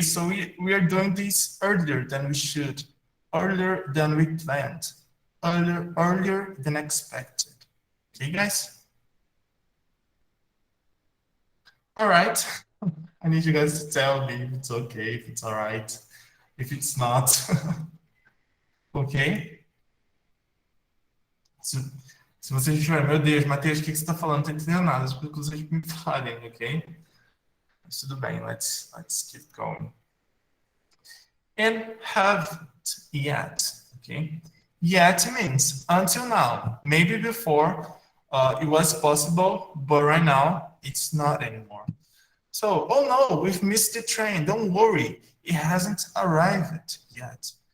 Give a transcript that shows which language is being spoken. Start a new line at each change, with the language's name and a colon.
English: So we are doing this earlier than we should, earlier than we planned, earlier than expected. Okay, guys? All right. I need you guys to tell me if it's okay, if it's all right, if it's not. Ok?
Portuguese: Se, se vocês estiverem, meu Deus, Matheus, o que que você está falando? Não estou entendendo nada. Espero que vocês me falem, ok? Mas tudo bem,
English: let's keep going. And haven't yet, okay? Yet means until now. Maybe before it was possible, but right now it's not anymore. So, oh no, we've missed the train. Don't worry, it hasn't arrived yet.